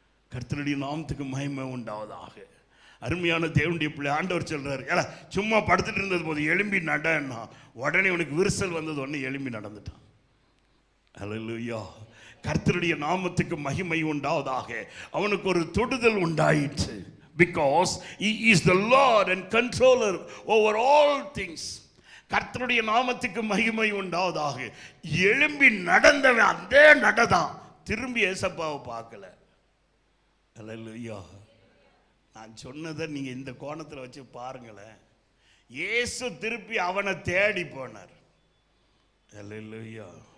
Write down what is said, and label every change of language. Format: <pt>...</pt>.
<ta>கர்த்தருடைய நாமத்துக்கு மகிமை உண்டாவதாக. அருமையான தேவனுடைய பிள்ளை, ஆண்டவர் சொல்றாரு, ஏடா சும்மா படுத்துட்டு இருந்தது போது எழும்பி நடன்னா, உடனே உனக்கு விரிசல் வந்தது, உடனே எழும்பி நடந்துட்டான். அல்லேலூயா. கர்த்தருடைய நாமத்துக்கு மகிமை உண்டாவதாக. அவனுக்கு ஒரு தொடுதல் உண்டாயிற்று.</ta> <en>Because he is the Lord and controller over all things.</en> <ta>கர்த்தருடைய நாமத்துக்கு மகிமை உண்டாவதாக. எழும்பி நடந்தவன் அதே நடதான், திரும்பி ஏசப்பாவை பார்க்கல. அல்லேலூயா. நான் சொன்னதை நீங்க இந்த கோணத்தில் வச்சு பாருங்களேன். இயேசு திருப்பி அவனை தேடி போனார். அல்லேலூயா.</ta>